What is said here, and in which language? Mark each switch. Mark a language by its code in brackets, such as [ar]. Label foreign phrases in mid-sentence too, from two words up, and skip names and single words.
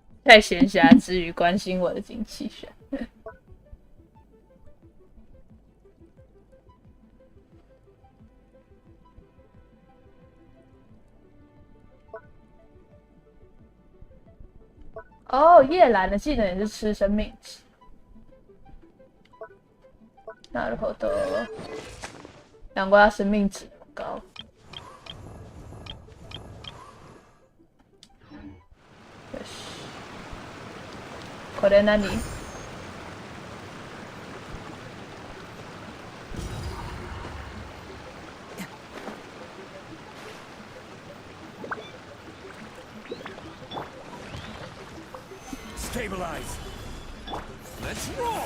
[zh] 在闲暇之余关心我的精气神。哦，叶兰的技能也是吃生命值。 [ja] なるほど。 [zh] 难怪他生命值那么高。 [ja] よし。これ何？ [en] Stabilize. Let's roll.